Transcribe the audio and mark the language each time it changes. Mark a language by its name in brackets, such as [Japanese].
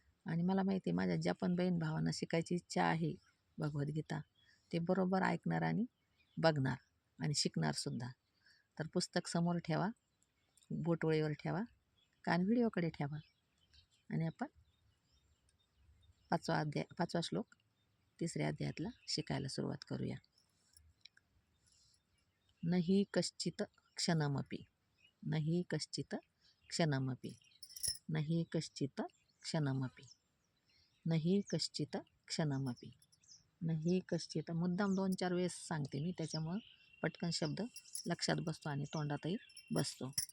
[Marathi] आणि मला माहिती आहे माझ्या ज्या पण बहीण भावांना शिकायची इच्छा आहे भगवद्गीता, ते बरोबर ऐकणार आणि बघणार आणि शिकणारसुद्धा. तर पुस्तक समोर ठेवा, बोटवळीवर ठेवा, कान व्हिडिओकडे ठेवा आणि आपण 5वा श्लोक 3ऱ्या अध्यायातला शिकायला सुरुवात करूया. [Sanskrit] नहि कश्चित क्षणमपि, नहि कश्चित क्षणमपि, नहि कश्चित क्षणमपि, नहि कश्चित क्षणमपि, नहि कश्चित. [Marathi] मुद्दाम 2-4 वेळेस सांगते मी, त्याच्यामुळं पटकन शब्द लक्षात बसतो आणि तोंडातही बसतो.